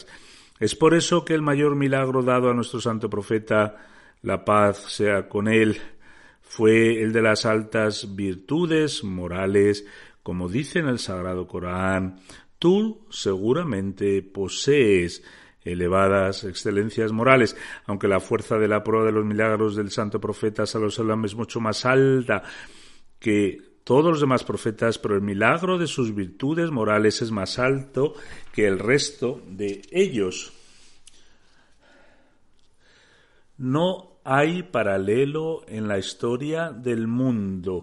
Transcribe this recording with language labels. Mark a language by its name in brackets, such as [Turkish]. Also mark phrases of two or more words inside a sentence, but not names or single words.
[Spanish] Es por eso que el mayor milagro dado a nuestro santo profeta, la paz sea con él, fue el de las altas virtudes morales. Como dice en el Sagrado Corán: tú seguramente posees elevadas excelencias morales. Aunque la fuerza de la prueba de los milagros del santo profeta [Arabic] صلى الله عليه وسلم [Spanish] es mucho más alta que todos los demás profetas, pero el milagro de sus virtudes morales es más alto que el resto de ellos. No hay paralelo en la historia del mundo.